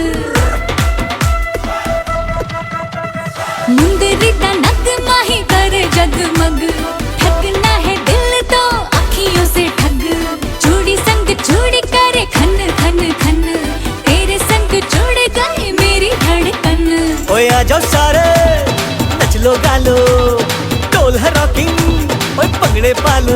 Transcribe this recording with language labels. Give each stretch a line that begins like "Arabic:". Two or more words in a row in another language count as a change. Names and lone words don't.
Hindi: मुंदरी का नगमा ही करे जगमग, ठगना है दिल तो अखियों से ठग। चूड़ी संग चूड़ी करे खन खन खन, तेरे संग जुड़ गई मेरी धड़कन। ओए आ जाओ सारे नच लो गा लो, ढोल है रॉकिंग ओए
Punjabi: पंगड़े पालो।